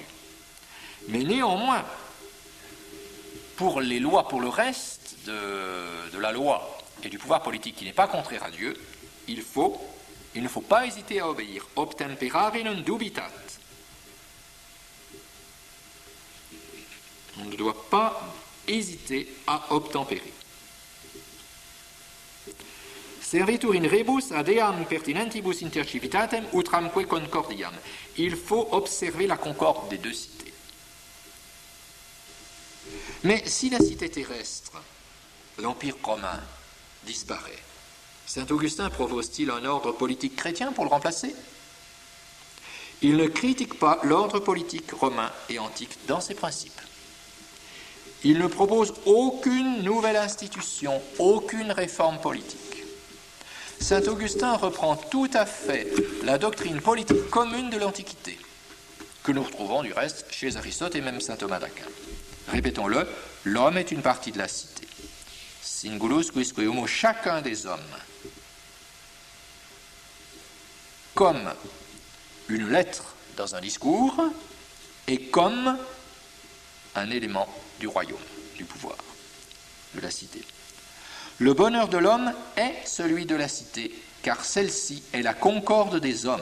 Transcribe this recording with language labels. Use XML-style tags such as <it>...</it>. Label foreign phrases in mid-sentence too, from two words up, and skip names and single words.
<fr>Mais néanmoins, pour les lois, pour le reste de la loi et du pouvoir politique qui n'est pas contraire à Dieu, il ne faut pas hésiter à obéir.</fr> <la>Obtemperare non dubitat.</la> <fr>On ne doit pas hésiter à obtempérer.</fr> <la>Servitur in rebus ad eam pertinentibus inter civitatem utramque concordiam.</la> <fr>Il faut observer la concorde des deux cités. Mais si la cité terrestre, l'Empire romain, disparaît, saint Augustin propose-t-il un ordre politique chrétien pour le remplacer? Il ne critique pas l'ordre politique romain et antique dans ses principes. Il ne propose aucune nouvelle institution, aucune réforme politique. Saint Augustin reprend tout à fait la doctrine politique commune de l'Antiquité, que nous retrouvons du reste chez Aristote et même saint Thomas d'Aquin. Répétons-le, l'homme est une partie de la cité.</fr> <la>Singulus quisque homo,</la> <fr>chacun des hommes, comme une lettre dans un discours et comme un élément du royaume, du pouvoir, de la cité. Le bonheur de l'homme est celui de la cité, car celle-ci est la concorde des hommes.</fr>